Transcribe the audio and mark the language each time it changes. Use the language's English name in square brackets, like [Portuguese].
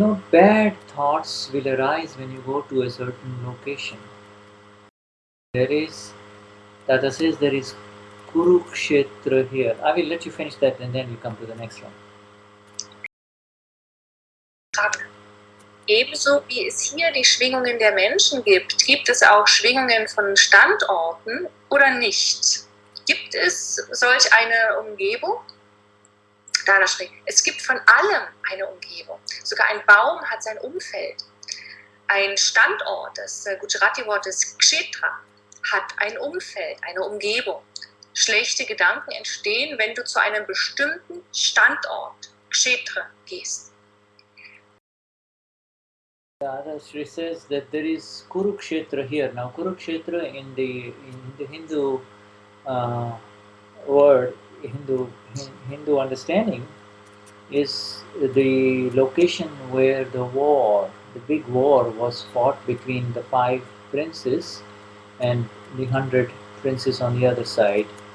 [English] Bad thoughts will arise when you go to a certain location. There is, Tata says, there is Kurukshetra here. I will let you finish that and then we come to the next one. [German] Ebenso wie es hier die Schwingungen der Menschen gibt, gibt es auch Schwingungen von Standorten oder nicht? Gibt es solch eine Umgebung? Dadashri, es gibt von allem eine Umgebung. Sogar ein Baum hat sein Umfeld. Ein Standort, das Gujarati-Wort ist Kshetra, hat ein Umfeld, eine Umgebung. Schlechte Gedanken entstehen, wenn du zu einem bestimmten Standort, Kshetra, gehst. [English] Dadashri says that there is Kurukshetra here. Now, Kurukshetra in the Hindu word, Hindu understanding, is the location where the big war was fought between the 5 princes and the 100 princes on the other side.